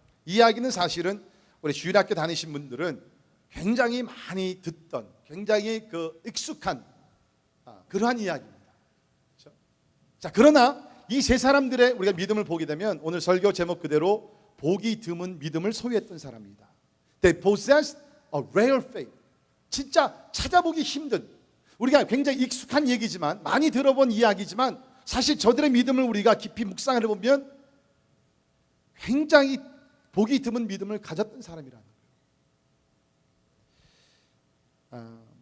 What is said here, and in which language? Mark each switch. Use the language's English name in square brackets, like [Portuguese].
[Korean] 이 이야기는 사실은 우리 주일학교 다니신 분들은 굉장히 많이 듣던, 굉장히 익숙한 그러한 이야기입니다. 그렇죠? 자, 그러나 이 세 사람들의 우리가 믿음을 보게 되면 오늘 설교 제목 그대로 보기 드문 믿음을 소유했던 사람입니다. [English] They possessed a rare faith. [Korean] 진짜 찾아보기 힘든, 우리가 굉장히 익숙한 얘기지만, 많이 들어본 이야기지만 사실 저들의 믿음을 우리가 깊이 묵상을 해보면 굉장히 보기 드문 믿음을 가졌던 사람이라는 거예요.